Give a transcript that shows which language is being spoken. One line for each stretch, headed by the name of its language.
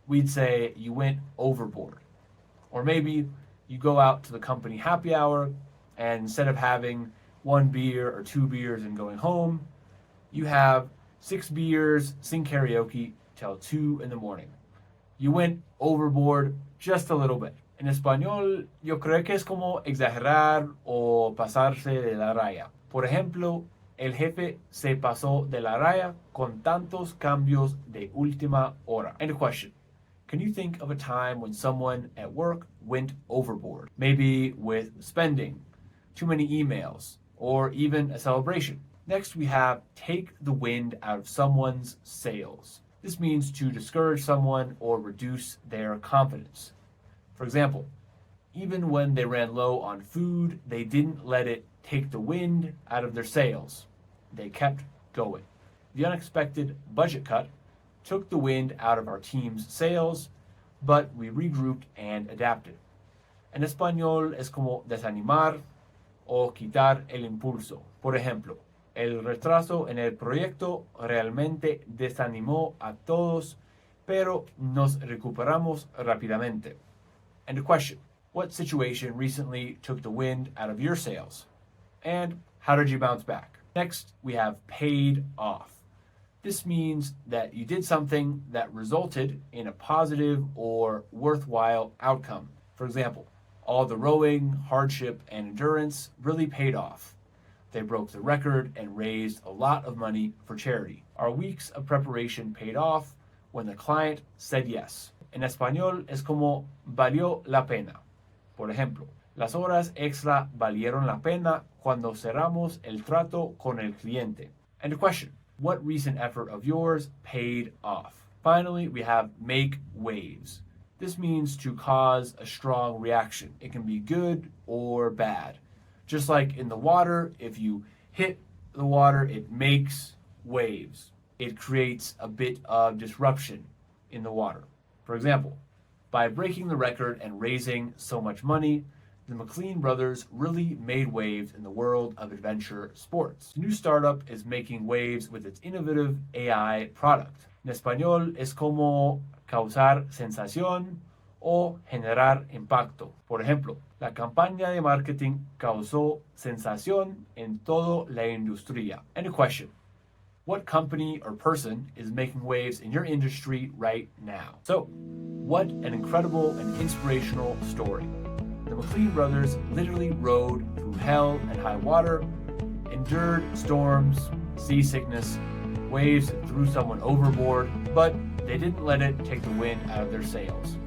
English: We'd say you went overboard. Or maybe you go out to the company happy hour, and instead of having one beer or two beers and going home, you have 6 beers, sing karaoke till 2 in the morning. You went overboard just a little bit.
Spanish: En español, yo creo que es como exagerar o pasarse de la raya. Por ejemplo, el jefe se pasó de la raya con tantos cambios de última hora.
English: And a question. Can you think of a time when someone at work went overboard? Maybe with spending, too many emails, or even a celebration. Next, we have take the wind out of someone's sails. This means to discourage someone or reduce their confidence. For example, even when they ran low on food, they didn't let it take the wind out of their sails. They kept going. The unexpected budget cut took the wind out of our team's sails, but we regrouped and adapted.
Spanish: En español es como desanimar o quitar el impulso. Por ejemplo, el retraso en el proyecto realmente desanimó a todos, pero nos recuperamos rápidamente.
English: And a question. What situation recently took the wind out of your sails? And how did you bounce back? Next, we have paid off. This means that you did something that resulted in a positive or worthwhile outcome. For example, all the rowing, hardship, and endurance really paid off. They broke the record and raised a lot of money for charity. Our weeks of preparation paid off when the client said yes.
Spanish: En español es como valió la pena. Por ejemplo, las horas extra valieron la pena cuando cerramos el trato con el cliente.
English: And a question, what recent effort of yours paid off? Finally, we have make waves. This means to cause a strong reaction. It can be good or bad. Just like in the water, if you hit the water, it makes waves. It creates a bit of disruption in the water. For example, by breaking the record and raising so much money, the McLean brothers really made waves in the world of adventure sports. The new startup is making waves with its innovative AI product.
Spanish: En español es como causar sensación o generar impacto. Por ejemplo, la campaña de marketing causó sensación en toda la industria.
English: And a question, what company or person is making waves in your industry right now? So, what an incredible and inspirational story. The McLean brothers literally rode through hell and high water, endured storms, seasickness, waves that threw someone overboard, but they didn't let it take the wind out of their sails.